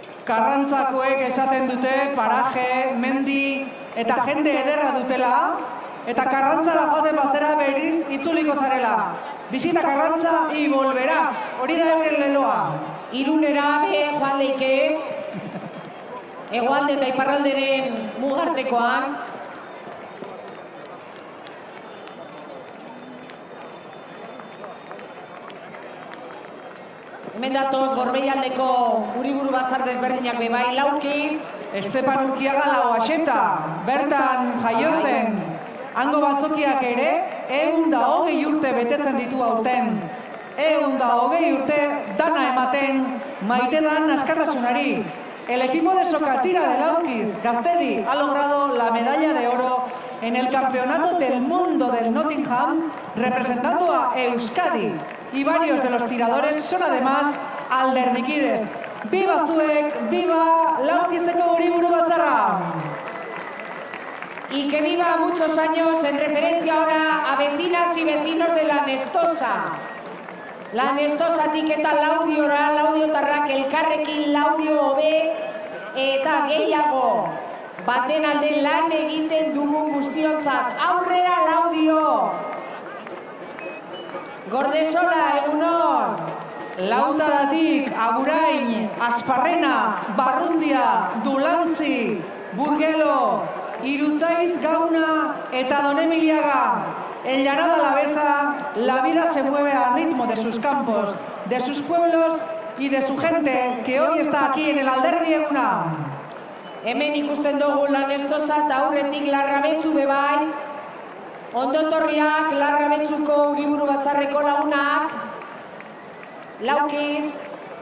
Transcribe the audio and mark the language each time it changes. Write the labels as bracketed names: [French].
[Basque] Karrantzakoek esaten dute paraje, mendi eta jende ederra dutela, eta Karrantzara joaten bazera berriz itzuliko zarela. [Spanish] Bizita Karrantza y volverás. [Basque] Hori da euren leloa. Irunera be joan leike, hegoalde eta iparralderen mugartekoan. Hemen datoz Gorbeialdeko Uriburu Batzar desberdinak bebai, Laukiz. Estepan Urkiaga Lauaxeta, bertan jaio zen. Hango batzokiak ere, 120 urte betetzen ditu aurten. 120 urte dana ematen, maite dan askatasunari. [Spanish] El equipo de Sokatira de Laukiz, Gaztedi, ha logrado la medalla de oro en el Campeonato del Mundo del Nottingham, representando a Euskadi. Y varios de los tiradores son además alderdikides. [Basque] ¡Viva Zuek! ¡Viva Laukizeko Uriburu Batzarra! [Spanish] Y que viva muchos años en referencia ahora a vecinas y vecinos de La Nestosa. [Basque] La Nestosa tiketa laudiora, laudiotarrak elkarrekin laudio hobe eta gehiago. Baten alde lan egiten dugun guztiontzat. Aurrera laudio! Gordesola, egunon! Lautadatik, Agurain, Asparrena, Barrundia, Dulantzi, Burgelo, Iruzaiz, Gauna eta Don Emiliaga. [Spanish] En Llanada Alavesa, la vida se mueve al ritmo de sus campos, de sus pueblos y de su gente, que hoy está aquí en el Alderdi Eguna. [Basque] Hemen ikusten dugu Lanestosa eta aurretik Larrabetzu bebai. Ondotorriak Larrabetzuko Uriburu Batzarreko lagunak. Laukiz.